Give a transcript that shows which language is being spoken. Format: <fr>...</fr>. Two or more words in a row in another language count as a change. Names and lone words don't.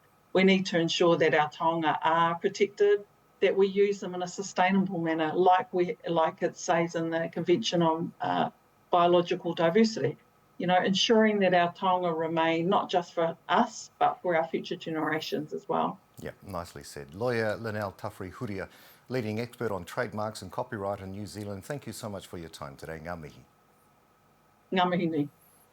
<en>We need to ensure that our taonga are protected, that we use them in a sustainable manner, like it says in the Convention on Biological Diversity. Ensuring that our taonga remain not just for us, but for our future generations as well. Yeah, nicely said. Lawyer Linnell Tawhiri-Huria, leading expert on trademarks and copyright in New Zealand. Thank you so much for your time today.</en> <mi>Ngā mihi. Ngā mihi ni.</mi>